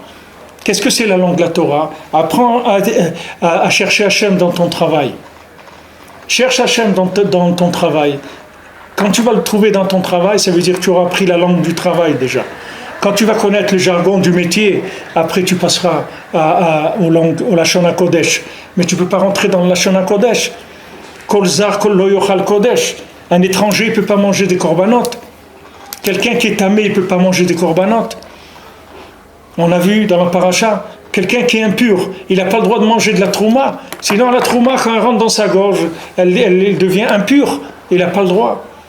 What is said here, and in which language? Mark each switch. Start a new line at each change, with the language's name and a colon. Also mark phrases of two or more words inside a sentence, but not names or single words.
French: Qu'est-ce que c'est la langue de la Torah? Apprends à chercher Hachem dans ton travail. Cherche Hachem dans ton travail. Quand tu vas le trouver dans ton travail, ça veut dire que tu auras appris la langue du travail déjà. Quand tu vas connaître le jargon du métier, après tu passeras au
Hebrew: לשון הקודש.
French: Mais tu ne peux pas rentrer dans le
Hebrew: לשון הקודש. כל זר כל לא יאכל קודש.
French: Un étranger ne peut pas manger des corbanotes. Quelqu'un qui est tamé, il ne peut pas manger des corbanotes. On a vu dans la paracha, quelqu'un qui est impur, il n'a pas le droit de manger de la trouma. Sinon la trouma, quand elle rentre dans sa gorge, elle devient impure. Il n'a pas le droit.